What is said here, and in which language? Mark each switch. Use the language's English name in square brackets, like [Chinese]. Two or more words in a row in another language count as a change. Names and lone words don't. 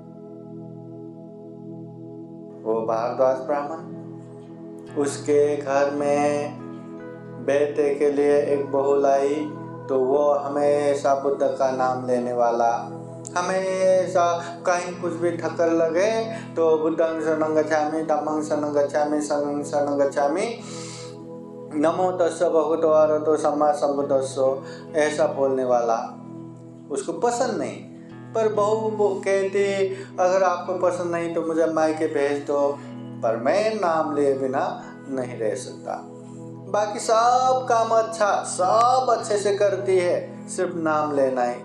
[Hindi] वो भारद्वाज ब्राह्मण उसके घर में बेटे के लिए एक बहू लाई, तो वो हमेशा बुद्ध का नाम लेने वाला, हमेशा कहीं कुछ भी ठक्कर लगे तो [Pali] बुद्धं शरणं गच्छामि, धम्मं शरणं गच्छामि, संघं शरणं गच्छामि, नमो तस्स भगवतो अरहतो सम्मा सम्बुद्धस्स, [Hindi] ऐसा बोलने वाला। उसको पसंद नहीं, पर बहू कहती अगर आपको पसंद नहीं तो मुझे मायके भेज दो, पर मैं नाम लिए बिना नहीं रह सकता। बाकी सब काम अच्छा, सब अच्छे से करती है, सिर्फ नाम लेना ही।